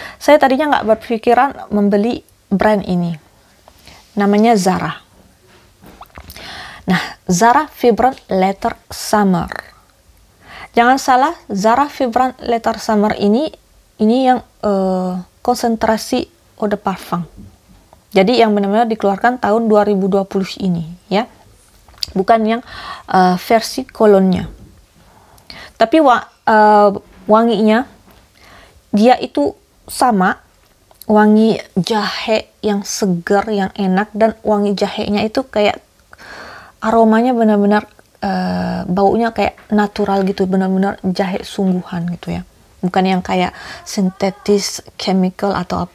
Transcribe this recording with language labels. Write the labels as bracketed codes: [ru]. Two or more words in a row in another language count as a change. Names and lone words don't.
[id] Saya tadinya nggak berpikiran membeli brand ini. Namanya Zara. Nah, Zara Vibrant Leather Summer. Jangan salah, Zara Vibrant Leather Summer ini yang konsentrasi [fr] eau de parfum. [id] Jadi yang benar-benar dikeluarkan tahun 2020 ini ya. Bukan yang versi kolonnya. Tapi wanginya dia itu sama, wangi jahe yang segar, yang enak, dan wangi jahenya itu kayak aromanya benar-benar baunya kayak natural gitu, benar-benar jahe sungguhan gitu ya, bukan yang kayak sintetis chemical atau apa.